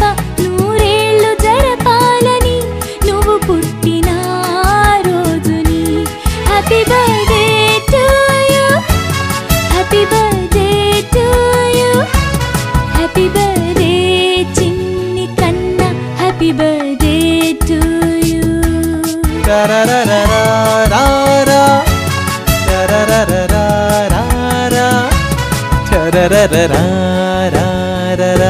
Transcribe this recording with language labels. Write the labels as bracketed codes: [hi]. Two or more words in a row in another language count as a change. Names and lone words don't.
[te] నూరేళ్ళు జరపాలని నువ్వు పుట్టిన రోజుని. [en] Happy birthday to you, happy birthday to you, happy birthday [te] చిన్ని కన్నా, [en] Happy birthday to you. Ta-ra-ra-ra-ra-ra-ra. Ta-ra-ra-ra-ra-ra-ra. Ta-ra-ra-ra-ra-ra-ra.